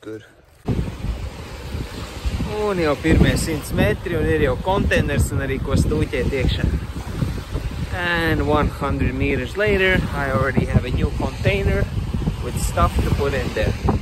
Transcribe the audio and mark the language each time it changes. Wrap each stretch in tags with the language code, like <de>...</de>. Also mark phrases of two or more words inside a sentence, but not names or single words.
<lv>Un jau pirmie 100 metri, un ir jau konteiners, un arī ko stūķēt iekšā.</lv> <en>And 100 meters later, I already have a new container with stuff to put in there.</en>